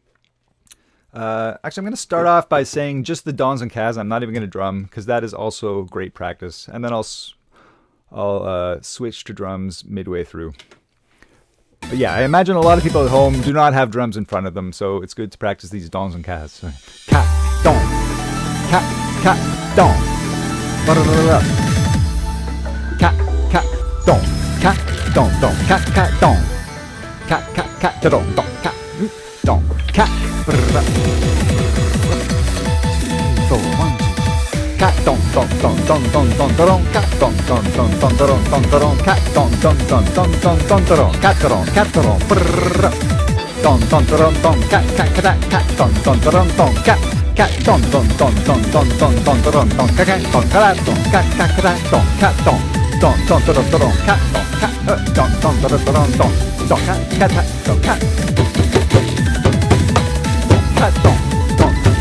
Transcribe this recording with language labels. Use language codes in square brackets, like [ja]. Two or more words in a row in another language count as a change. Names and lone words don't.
[en] Actually, I'm going to start off by saying just the dons and kas. I'm not even going to drum, because that is also great practice. And then I'll switch to drums midway through. But yeah, I imagine a lot of people at home do not have drums in front of them, so it's good to practice these dons and kas. So, ka, don, ka, don. Ba-da-da-da-da. Ka, don, don, ka, don. Ka, don, don, ka, so, 1, 2. Ka, don, don, don, don, don, don, don, ka, don, don, don, don, don, don, don, ka, don, don, don, don, don, don, don, ka, don, don, don, don, ka, don, don, don, don, ka, don, don, don, don, don, don, don, don, don, ka, don, ka, don, ka, don, ka, don, don, don, don, don, don, ka, don, don, don, don, don, don, don, ka, don, ka, don, don.